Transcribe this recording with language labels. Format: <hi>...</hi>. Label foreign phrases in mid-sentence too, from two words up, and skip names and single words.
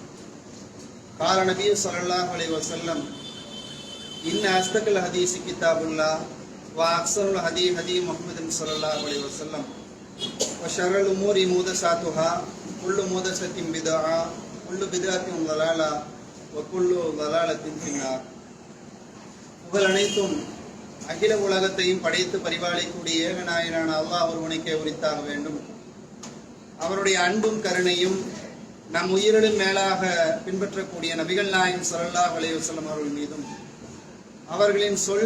<ar>قال النبي صلى الله عليه وسلم إن أصدق الحديث كتاب الله وأحسن الهدي هدي محمد صلى الله عليه وسلم وشر الأمور محدثاتها كل محدثة بدعة كل بدعة ضلالة وكل ضلالة في النار.</ar> <ta>புகழ் அனைத்தும் அகில உலகத்தையும் படைத்து பரிபாலிக்கூடிய ஏகநாயனான அல்லாஹ் ஒருவனுக்கே உரித்தாக வேண்டும். அவருடைய அன்பும் கருணையும் நம் உயிரிலும் மேலாக பின்பற்றக்கூடிய நபிகள் நாயகம்</ta> <ar>صلى الله عليه وسلم</ar> <ta>அவர்கள் மீதும் அவர்களின் சொல்</ta>